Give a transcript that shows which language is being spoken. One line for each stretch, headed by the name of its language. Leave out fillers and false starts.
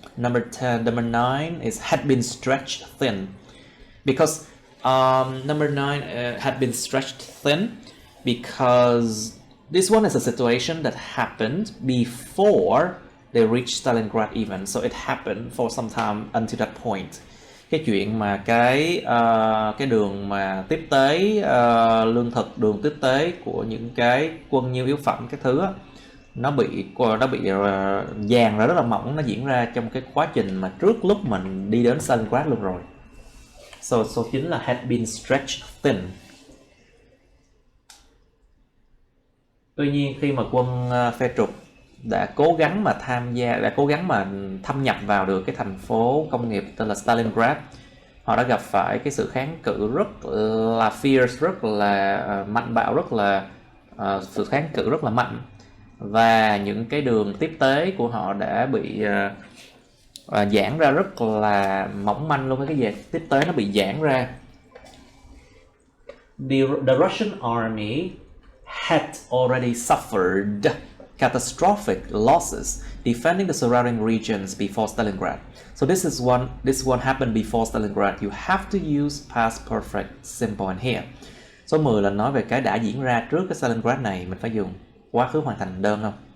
English: Number 9 is had been stretched thin, because number 9 had been stretched thin because this one is a situation that happened before they reached Stalingrad even, so it happened for some time until that point.
Vietnamese: Cái chuyện mà cái đường mà tiếp tế lương thực, đường tiếp tế của những cái quân nhu yếu phẩm các thứ á, nó bị dàn ra rất là mỏng, nó diễn ra trong cái quá trình mà trước lúc mình đi đến Stalingrad luôn rồi.
English: So
Vietnamese: số 9 là
English: had been stretched thin.
Vietnamese: Tuy nhiên khi mà quân phe trục đã cố gắng mà thâm nhập vào được cái thành phố công nghiệp tên là Stalingrad, họ đã gặp phải cái sự kháng cự rất là fierce, rất là mạnh bạo, sự kháng cự rất là mạnh, và những cái đường tiếp tế của họ đã bị giãn ra rất là mỏng manh luôn. Cái dệt tiếp tế nó bị giãn ra.
English: The Russian army had already suffered catastrophic losses defending the surrounding regions before Stalingrad. So this one happened before Stalingrad. You have to use past perfect simple in here.
Vietnamese: Số 10 là nói về cái đã diễn ra trước cái Stalingrad này, mình phải dùng quá khứ hoàn thành đơn không?